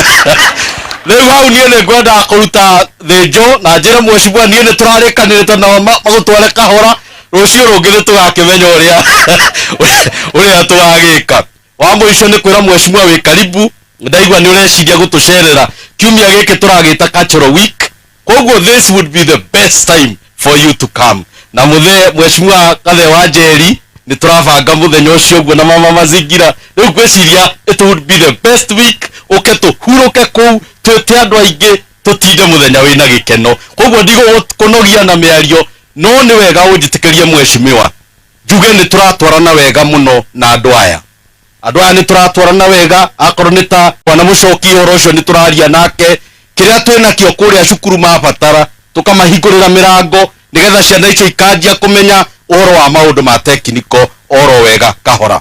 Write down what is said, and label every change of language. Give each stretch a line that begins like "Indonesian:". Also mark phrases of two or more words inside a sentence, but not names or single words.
Kikuyu: Riu hau nie ni ngwenda kuruta thinjo na njira mheshimiwa nie ni turarikanirite na magutware kahora rucio rungi ni tugakimenya uria twagika. Wa mwisho ni kwira mheshimiwa wi karibu, ndaigua ni ureciria gutucerera kiumia giki turagita
English: cultural week,
Kikuyu: koguo
English: this would be the best time for you to come.
Kikuyu: Na mheshimiwa Kathe wa Njeri ni turabanga muthenya ucio guo na mama mazingira. Riu gwiciria
English: it would be the best week
Kikuyu: uke tuhuruke ku twite andu aingi tutinde muthenya wina gikeno. Koguo ndigo kunogia na miario, no ni wega unjitikirie mheshimiwa njuge ni turatwarana wega muno na andu aya. Andu aya ni turatwarana wega, akorwo ni ta wana mucoki horo ucio ni turaria nake kiria twina kio kuria cukuru mabatara tukamahingurira mirango nigetha ciana icio ikanjia kumenya uhoro wa maundu ma tekniko oro wega kahora.